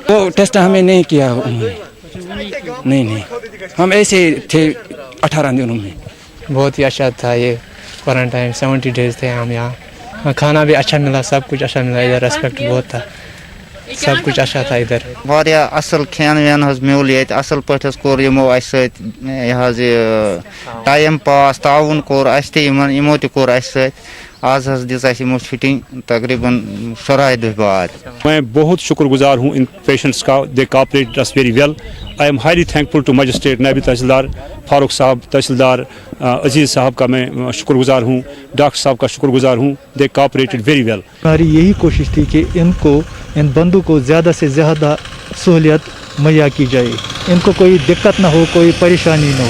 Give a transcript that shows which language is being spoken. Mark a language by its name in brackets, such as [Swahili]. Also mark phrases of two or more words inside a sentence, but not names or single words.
[Urdu] وہ ٹیسٹ ہمیں نہیں کیا، نہیں ہم ایسے تھے 18 دنوں میں۔ بہت ہی اچھا تھا یہ کوارنٹائن، 70 ڈیز تھے ہم یہاں، کھانا بھی اچھا ملا، سب کچھ اچھا ملا، ادھر ریسپیکٹ بہت تھا، سب کچھ اچھا تھا ادھر۔ [Kashmiri] واریاہ اصل کھین وین حظ میول ییٚتہِ، اصل پٲٹھۍ حظ کوٚر یِمو اسہِ سۭتۍ یہِ حظ یہِ ٹایم پاس، تعاوُن کوٚر اسہِ تہِ یِمن، یِمو تہِ کوٚر اسہِ سۭتۍ۔ آز حظ دِژ اسہِ یِمو فٹنگ تقریباً 14 دۄہ بعد۔ [Urdu] میں بہت شکر گزار ہوں ان پیشنٹس کا، [English] they cooperate us very well. I am highly thankful to magistrate [Urdu] نائب تحصیلدار فاروق صاحب، تحصیلدار عزیز صاحب کا میں شکر گزار ہوں، ڈاکٹر صاحب کا شکر گزار ہوں، [English] they cooperated very well. [Urdu] ہماری یہی کوشش تھی کہ ان بندوں کو زیادہ سے زیادہ سہولیت مہیا کی جائے، ان کو کوئی دقت نہ ہو، کوئی پریشانی نہ ہو۔